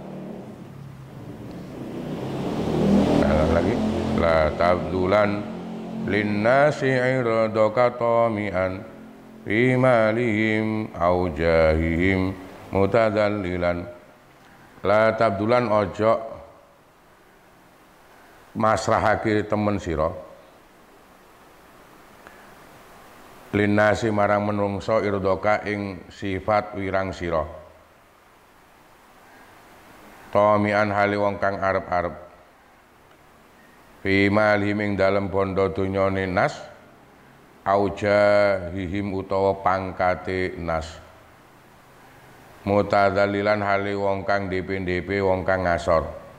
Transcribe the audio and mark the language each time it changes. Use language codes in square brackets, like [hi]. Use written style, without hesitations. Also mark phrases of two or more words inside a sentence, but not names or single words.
[ar] لا تبذلن للناس عرضك طمعا في مالهم أو جاههم متذللا. لا تبذلن [jv] ojo masrahake temen sira linnasi marang menungso irdoka ing sifat wirang sira tamian hali wong kang arep-arep [ar] في مالهم [jv] ing dalem bondo dunyane nas [ar] أو جاههم [jv] utawa pangkate nas mutadzalilan hali wong kang ndhepe-ndhepe wong kang ngasor.